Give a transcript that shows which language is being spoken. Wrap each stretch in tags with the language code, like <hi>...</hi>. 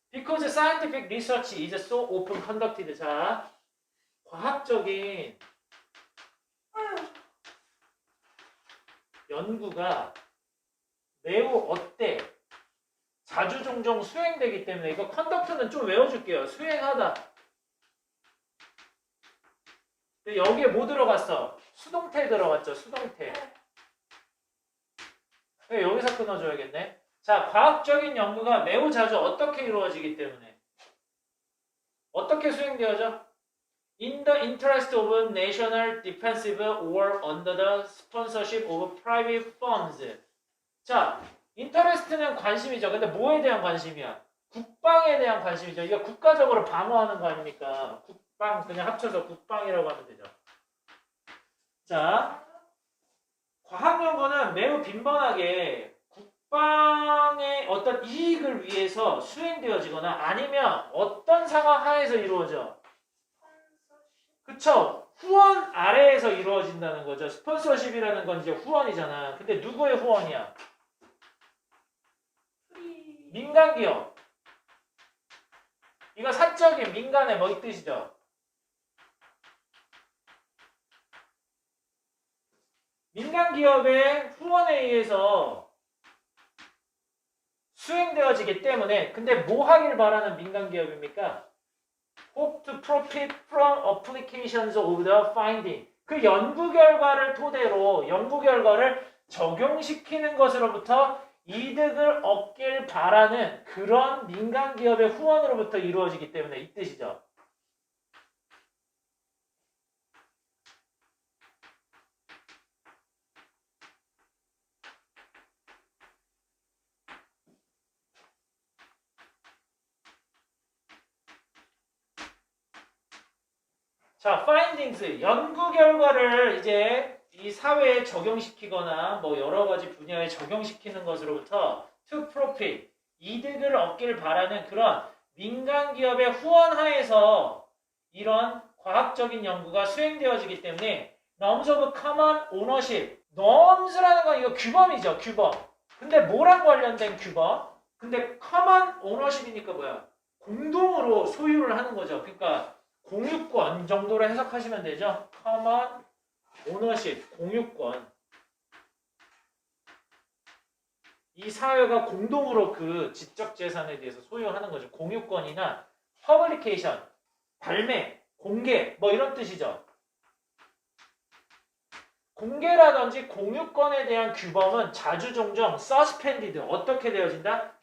<en>Because scientific research is so often conducted.</en> <ko>자, 과학적인 연구가 매우 자주 종종 수행되기 때문에 이거 컨덕트는 좀 외워줄게요. 수행하다. 근데 여기에 뭐 들어갔어? 수동태 들어갔죠. 수동태. 여기서 끊어줘야겠네. 자, 과학적인 연구가 매우 자주 어떻게 이루어지기 때문에 어떻게 수행되어져?</ko> <en>In the interest of national defensive or under the sponsorship of private firms.</en> <ko>자, interest는 관심이죠. 근데 뭐에 대한 관심이야? 국방에 대한 관심이죠. 이거 국가적으로 방어하는 거 아닙니까? 국방, 그냥 합쳐서 국방이라고 하면 되죠. 자, 과학연구는 매우 빈번하게 국방의 어떤 이익을 위해서 수행되어지거나 아니면 어떤 상황 하에서 이루어져? 그쵸? 후원 아래에서 이루어진다는 거죠. 스폰서십이라는 건 이제 후원이잖아. 근데 누구의 후원이야? 민간기업. 이거 사적인 민간의 뭐 이 뜻이죠? 민간기업의 후원에 의해서 수행되어지기 때문에 근데 뭐 하길 바라는 민간기업입니까?</ko> <en>Hope to profit from applications of the finding.</en> <ko>그 연구 결과를 토대로 연구 결과를 적용시키는 것으로부터 이득을 얻길 바라는 그런 민간기업의 후원으로부터 이루어지기 때문에 이 뜻이죠. 자, findings, 연구 결과를 이제 이 사회에 적용시키거나 뭐 여러 가지 분야에 적용시키는 것으로부터</ko> <en>to profit,</en> <ko>이득을 얻길 바라는 그런 민간 기업의 후원하에서 이런 과학적인 연구가 수행되어지기 때문에</ko> <en>norms of common ownership,</en> <ko>norms라는 건 이거 규범이죠, 규범. 근데 뭐랑 관련된 규범? 근데 common ownership이니까 뭐야? 공동으로 소유를 하는 거죠. 그러니까 공유권 정도로 해석하시면 되죠. common ownership, 공유권. 이 사회가 공동으로 그 지적 재산에 대해서 소유하는 거죠. 공유권이나 publication, 발매, 공개 뭐 이런 뜻이죠. 공개라든지 공유권에 대한 규범은 자주 종종</ko> <en>suspended,</en> <ko>어떻게 되어진다?</ko>